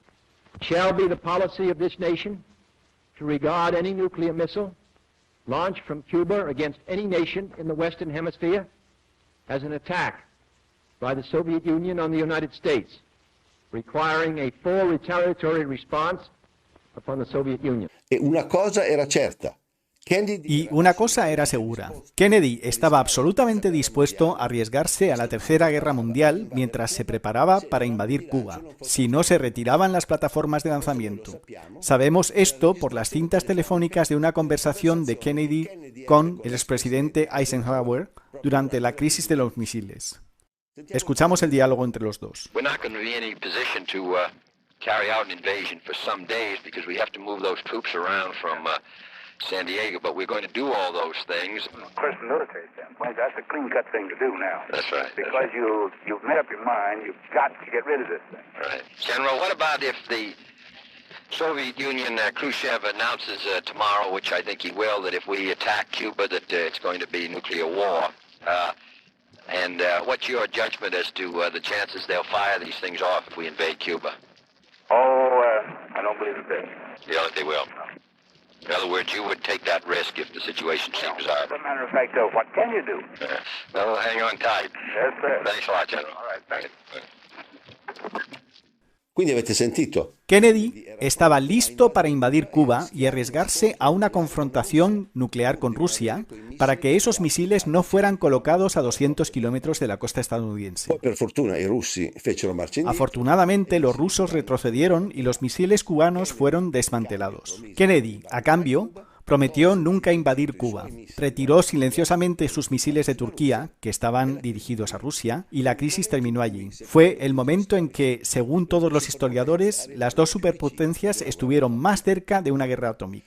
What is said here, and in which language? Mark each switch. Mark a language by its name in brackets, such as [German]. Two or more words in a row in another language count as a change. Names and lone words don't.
[English] It shall be the policy of this nation to regard any nuclear missile launched from Cuba against any nation in the Western Hemisphere as an attack by the Soviet Union on the United States, requiring a full retaliatory response upon the Soviet Union. [Italian] Una cosa era certa. [Spanish] Y una cosa era segura. Kennedy estaba absolutamente dispuesto a arriesgarse a la Tercera Guerra Mundial mientras se preparaba para invadir Cuba, si no se retiraban las plataformas de lanzamiento. Sabemos esto por las cintas telefónicas de una conversación de Kennedy con el expresidente Eisenhower durante la crisis de los misiles. Escuchamos el diálogo entre los dos. [English] San Diego, but we're going to do all those things. Of course, from a military standpoint, that's a clean-cut thing to do now. That's right. Because you've made up your mind, you've got to get rid of this thing. Right. General, what about if the Soviet Union, Khrushchev announces tomorrow, which I think he will, that if we attack Cuba, that it's going to be nuclear war? And what's your judgment as to the chances they'll fire these things off if we invade Cuba? I don't believe it. You don't think they will? No. In other words, you would take that risk if the situation seems hard. As a matter of fact, though, what can you do? Well, hang on tight. Yes, sir. Thanks a lot, General. All right, thanks. [Italian] Quindi avete sentito? [Spanish] Kennedy estaba listo para invadir Cuba y arriesgarse a una confrontación nuclear con Rusia para que esos misiles no fueran colocados a 200 kilómetros de la costa estadounidense. [Italian] Poi per fortuna i russi fecero marcia indietro. [Spanish] Afortunadamente, los rusos retrocedieron y los misiles cubanos fueron desmantelados. Kennedy, a cambio, prometió nunca invadir Cuba. Retiró silenciosamente sus misiles de Turquía, que estaban dirigidos a Rusia, y la crisis terminó allí. Fue el momento en que, según todos los historiadores, las dos superpotencias estuvieron más cerca de una guerra atómica.